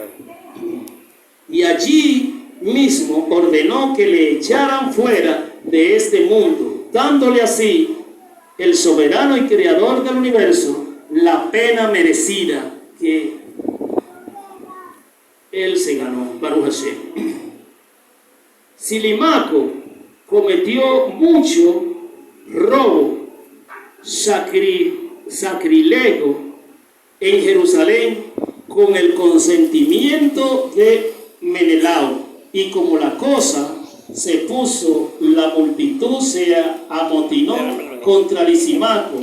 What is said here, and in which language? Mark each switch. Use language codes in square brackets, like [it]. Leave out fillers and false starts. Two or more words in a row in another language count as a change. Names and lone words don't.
[es] Y allí mismo ordenó que le echaran fuera de este mundo, dándole así el soberano y creador del universo la pena merecida que él se ganó. [he] ברוך השם. [es] Silimaco cometió mucho robo, sacrilego en Jerusalén con el consentimiento de Menelao, y como la cosa se puso, la multitud se amotinó contra Lisimaco.